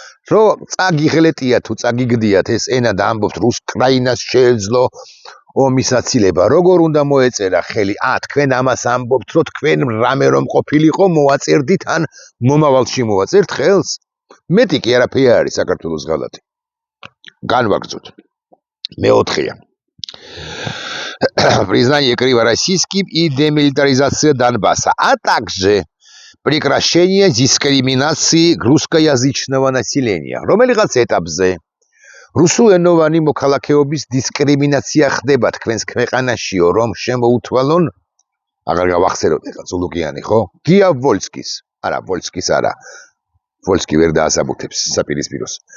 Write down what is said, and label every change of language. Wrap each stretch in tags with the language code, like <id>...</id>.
<ka>რომ წაგიღლეტია თუ წაგიგდიათ ეს ენა და ამბობთ რუსკრაინას შეეძლო ომის აცილება, როგორ უნდა მოეწერა ხელი? თქვენ ამას ამბობთ, რომ თქვენ რამე რომ ყოფილიყო მოაწერდით ან მომავალში მოაწერთ ხელს? მეტი კი არაფერი არის საქართველოს ღალატი. განვაგრძოთ. მეოთხეა.</ka> <ru>Признание Крыма российским и демилитаризация Донбасса, а также прекращение дискриминации русскоязычного населения.</ru> <ka>რომელიღაც ეტაპზე რუსულენოვანი მოქალაქეობის დისკრიმინაცია ხდება თქვენს ქვეყანაშიო, რომ შემოუთვალონ, აღარ გავახსენოთ ეხლა ზულუკიანი, ხო? გია ვოლსკის, არა, ვოლსკის არა. ვოლსკი ვერ დაასაბუთებს საპირისპიროს.</ka>